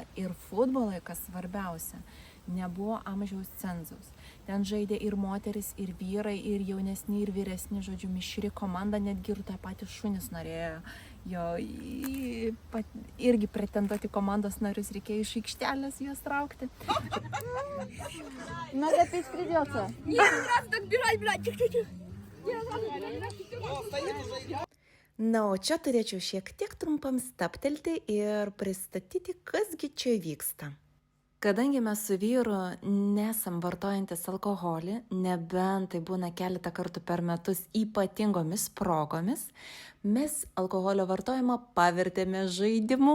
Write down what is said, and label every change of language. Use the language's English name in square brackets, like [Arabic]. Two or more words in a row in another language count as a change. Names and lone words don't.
[Lithuanian] Ir futbolai, kas svarbiausia, nebuvo amžiaus cenzus. Ten žaidė ir moteris, ir vyrai, ir jaunesni, ir vyresni, žodžiu, mišri komanda, netgi ir tą patį šunis norėjo jo irgi pretenduoti komandos narius, reikėjo iš aikštelės juos traukti. [Russian] Надо пить придется. Не надо так бежать, блядь. [Lithuanian] Na, o čia turėčiau šiek tiek trumpam staptelti ir pristatyti, kasgi čia vyksta. Kadangi mes su vyru nesam vartojantis alkoholį, nebent tai būna keletą kartų per metus ypatingomis progomis, mes alkoholio vartojimą pavertėme žaidimu.